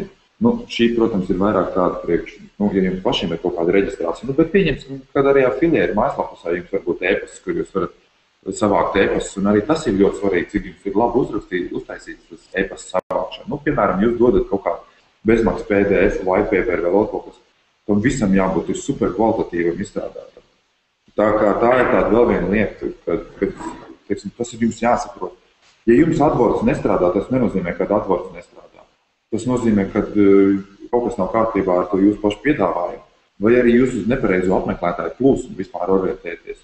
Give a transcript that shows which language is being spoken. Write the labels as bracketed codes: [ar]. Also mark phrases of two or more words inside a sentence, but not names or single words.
[lv] Šī, protams, ir vairāk tāda priekš, ja jums pašiem ir kaut kāda reģistrācija, bet pieņemsim, kad arī afiliēri mājaslapusā jums var būt e-pasts, kur jūs varat savākt e-pastus, un arī tas ir ļoti svarīgi, cik jums ir labi uztaisīts tas e-pasts savākšana. Piemēram, jūs dodat kaut kādu bezmaksas PDF, [en] white paper [lv] vai vēl kaut kas, tam visam jābūt ir super kvalitatīvam izstrādātam. Tā ir tāda vēl viena lieta, ka tas ir jums jāsaprot. Ja jums AdWords nestrādā, tas nenozīmē, ka AdWords nestrādā. Tas nozīmē, ka kaut kas nav kārtībā ar to jūsu pašu piedāvājumu, vai arī jūs uz nepareizo apmeklētāju plūsmu vispār orientēties.